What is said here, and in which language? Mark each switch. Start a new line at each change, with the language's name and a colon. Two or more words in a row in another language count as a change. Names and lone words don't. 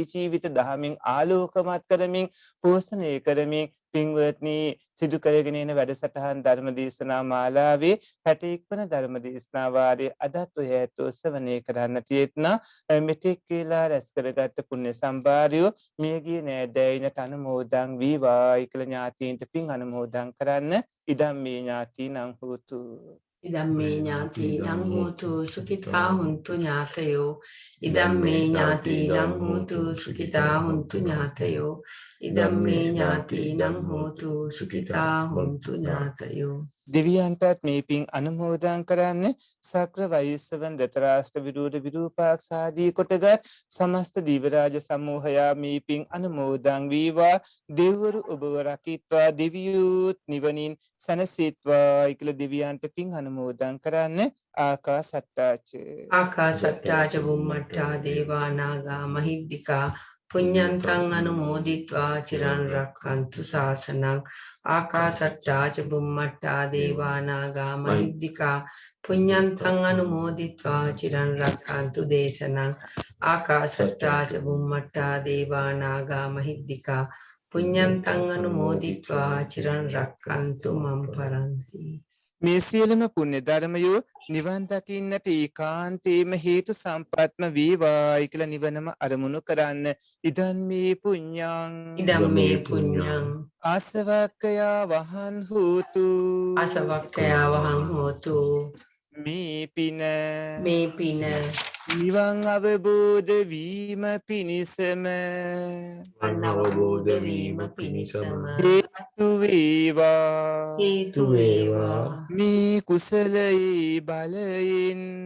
Sinhala: ජීවිත දහමින් ආලෝකමත් කරමින් පෝෂණය කරමින් පින්වත්නි සිදු කරගෙන යන වැඩසටහන් ධර්ම දේශනා මාලාවේ 61 වන ධර්ම දේශනා වාරයේ අදත් ඔය ඇතෝ ශ්‍රවණය කරන්නට යෙත්නා මෙතෙක් වේලා රැස් කරගත් පුණ්‍ය සම්භාරය මියගිය නෑදෑයිනට අනුමෝදන් වේවායි කියලා ඥාතීන්ට පින් අනුමෝදන් කරන්න.
Pali: ඉදම් මේ ඥාතීනං හෝතු ඉදම්මේ ඥාතිනං හෝතු සුඛිතා හුන්තු ඥාතයෝ ඉදම්මේ ඥාතිනං හෝතු සුඛිතා හුන්තු ඥාතයෝ ඉදම්මේ ඥාතිනං හෝතු සුඛිතා හුන්තු ඥාතයෝ.
Sinhala: දෙවියන්ටත් මේ පින් අනුමෝදන් කරන්න. සක්‍ර වෛශ්‍රවන් දතරාෂ්ට්‍ර විරෝධ විරූපාක්ෂාදී කොටගත් සමස්ත දිවරාජ සමූහයා මේ පින් අනුමෝදන් වේවා. දෙවිවරු ඔබව රකිත්වා දෙවියොත් නිවනින් සැනසීත්වා කියලා දෙවියන්ට පින් අනුමෝදන් කරන්න.
Pali: ආකාසට්ටාච බුම්මට්ටා දේවා නාග මහිද්దికා පුඤ්ඤන්තං අනුමෝදිත්වා චිරන් රක්ඛන්තු ශාසනං. ආකාසට්ටාච බුම්මට්ටා දේවා නාග මහිද්దికා පුඤ්ඤන්තං අනුමෝදිත්වා චිරන් රක්ඛන්තු දේශනං. ආකාසට්ටාච බුම්මට්ටා දේවා නාග මහිද්దికා පුඤ්ඤන්තං අනුමෝදිත්වා චිරන් රක්ඛන්තු මම් පරන්ති.
Sinhala: මේ සියලුම පුණ්‍ය ධර්මයෝ නිවන් දකින්නට ඒකාන්තේම හේතු සම්පත්ම වේවායි කියලා නිවනම අරමුණු කරන්න.
Pali: ඉදන් මේ පුඤ්ඤං ඉදම් මේ පුඤ්ඤං ආසවක්ඛයා වහන් හෝතු අසවක්ඛයා වහං හෝතු.
Sinhala: මේ පින නිවන් අවබෝධ වීම පිණිසම අවබෝධ වීම පිණිසම හේතු වේවා. මේ කුසලයේ බලයෙන්